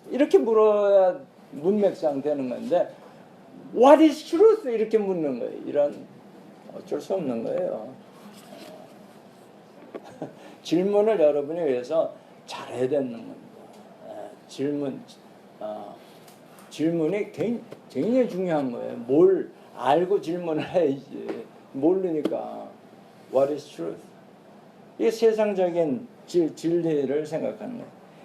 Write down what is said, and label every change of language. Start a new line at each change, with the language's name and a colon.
Korean: 이렇게 물어야 문맥상 되는 건데
English: What is truth?
Korean: 이렇게 묻는 거예요. 이런 어쩔 수 없는 거예요. 질문을 여러분이 위해서 잘해야 되는 겁니다. 질문이 굉장히 중요한 거예요. 뭘 알고 질문을 해야지. 모르니까
English: What is truth?
Korean: 이게 세상적인 진리를 생각하는 거예요.